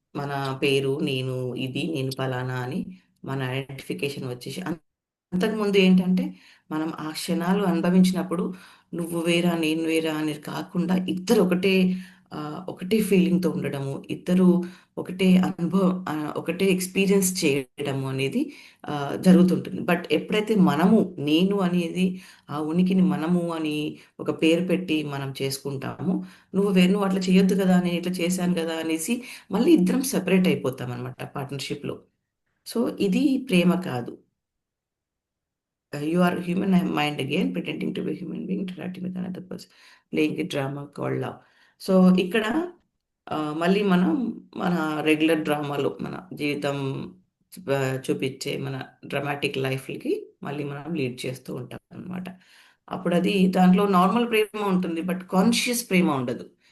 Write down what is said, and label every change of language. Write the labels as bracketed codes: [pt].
[te] మన పేరు, నేను ఫలానా అని మన ఐడెంటిఫికేషన్ వచ్చేసి అంతకుముందు ఏంటంటే మనం ఆ క్షణాలు అనుభవించినప్పుడు నువ్వు వేరా నేను వేరా అనేది కాకుండా ఇద్దరు ఒకటే ఫీలింగ్తో ఉండడము, ఇద్దరు ఒకటే అనుభవం, ఒకటే ఎక్స్పీరియన్స్ చేయడము అనేది జరుగుతుంటుంది. బట్ ఎప్పుడైతే మనము నేను అనేది ఆ ఉనికిని మనము అని ఒక పేరు పెట్టి మనం చేసుకుంటాము, నువ్వు అట్లా చేయొద్దు కదా, నేను ఇట్లా చేశాను కదా అనేసి మళ్ళీ ఇద్దరం సెపరేట్ అయిపోతాం అనమాట పార్ట్నర్షిప్లో. సో ఇది ప్రేమ కాదు. [en] You are human mind again, pretending to be a human being, interacting with another person, playing a drama called love. [te] So ఇక్కడ మళ్ళీ మనం మన రెగ్యులర్ డ్రామాలో మన జీవితం చూపించే మన డ్రామాటిక్ లైఫ్కి మళ్ళీ మనం లీడ్ చేస్తూ ఉంటాం అనమాట. అప్పుడు అది దాంట్లో నార్మల్ ప్రేమ ఉంటుంది, బట్ కాన్షియస్ ప్రేమ ఉండదు.